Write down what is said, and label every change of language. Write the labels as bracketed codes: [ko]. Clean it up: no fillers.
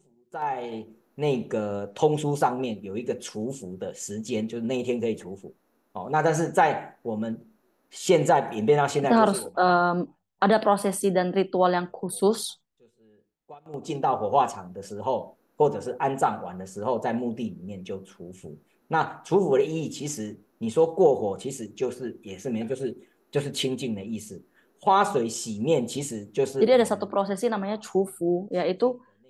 [zh] 在那个通书上面有一个除服的时间，就是那一天可以除服。哦，那但是在我们现在演变到现在， [id] kita harus ada prosesi dan ritual yang khusus. [zh] 就是棺木进到火化场的时候，或者是安葬完的时候，在墓地里面就除服。那除服的意义，其实你说过火，其实也是没有，就是清净的意思。花水洗面其实就是。 [id] Jadi ada satu prosesi namanya 除服, yaitu